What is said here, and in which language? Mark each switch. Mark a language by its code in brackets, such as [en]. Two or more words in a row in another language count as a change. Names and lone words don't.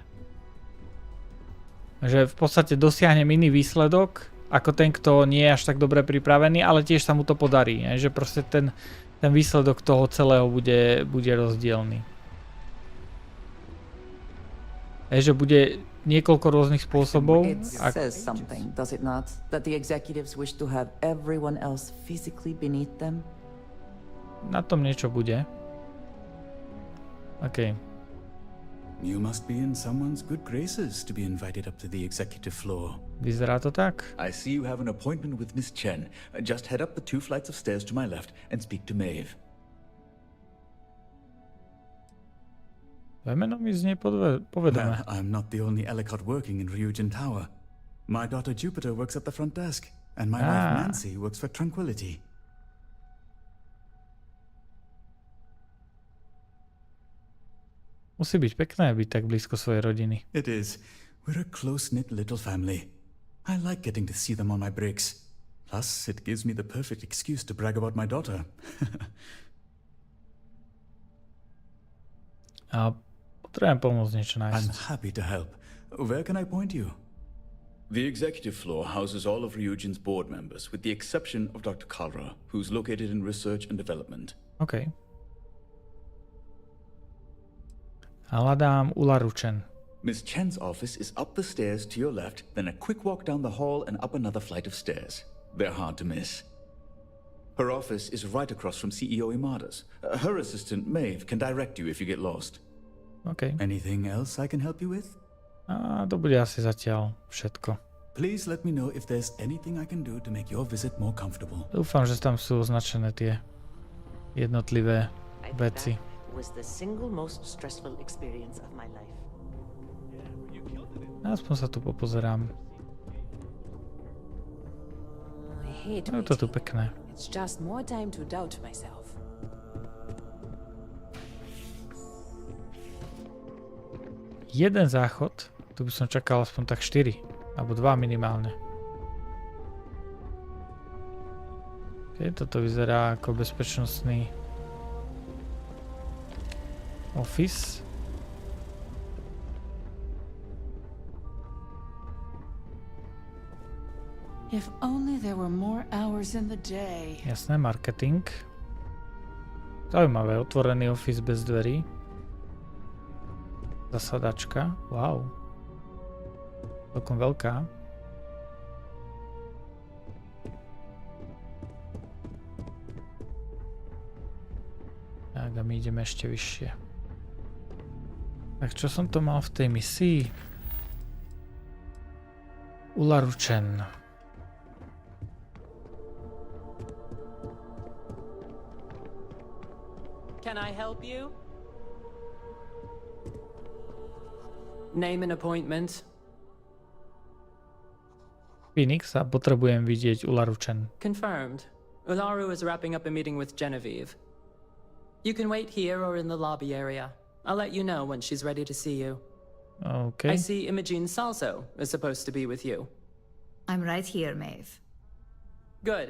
[sk] Že v podstate dosiahnem iný výsledok ako ten, kto nie je až tak dobre pripravený, ale tiež sa mu to podarí. Že proste ten výsledok toho celého bude rozdielny. Že bude niekoľko rôznych spôsobov. [en] It says something, does it not? That the executives wish to have everyone else physically beneath them? [sk] Na tom niečo bude. [en] OK. You must be in someone's good graces to be invited up to the executive floor. [sk] Vyzerá to tak. [en] I see you have an appointment with Miss Chen. Just head up the 2 flights of stairs to my left and speak to Maeve. [sk] Meno mi znie povedomé. [en] I'm not the only Ellicott working in Ryujin Tower. My daughter Jupiter works at the front desk, and my wife Nancy works for Tranquility. [sk] Musí byť pekné byť tak blízko svojej rodiny. [en] It is. We're a close-knit little family. I like getting to see them on my breaks. Plus, it gives me the perfect excuse to brag about my daughter. [sk] A potrebujem pomôcť niečo nájsť. [en] I'm happy to help. Where can I point you? The executive floor houses all of Ryujin's board members, with the exception of Dr. Kalra, who's located in research and development. [sk] OK. Hľadám Ularu Chen. [en] Miss Chen's office is up the stairs to your left, then a quick walk down the hall and up another flight of stairs. They're hard to miss. Her office is right across from CEO Imada's. Her assistant, Maeve, can direct you if you get lost. OK. Anything else I can help you with? [sk] A to bude asi zatiaľ všetko. [en] Please let me know if there's anything I can do to make your visit more comfortable. [sk] Dúfam, že tam sú označené tie jednotlivé veci. [en] Was the single most stressful experience of my life. [sk] Aspoň sa tu popozerám. Je to tu pekné. [en] It's just more time to doubt myself. [sk] Jeden záchod, tu by som čakal aspoň tak 4, alebo 2 minimálne. Toto vyzerá ako bezpečnostný office. [en] If only there were more hours in the day. [sk] Jasné, marketing. Zaujímavé, otvorený office bez dverí. Zasadačka, wow. Celkom veľká. Tak a my ideme ešte vyššie. Tak čo som to mal v tej misii? Ularu Chen. [en] Can I help you? Name an appointment. Phoenix, [sk] a potrebujem vidieť Ularu Chen. [en] Confirmed. Ularu is wrapping up a meeting with Genevieve. You can wait here or in the lobby area. I'll let you know when she's ready to see you. Okay. I see Imogene Salso is supposed to be with you. I'm right here, Maeve. Good.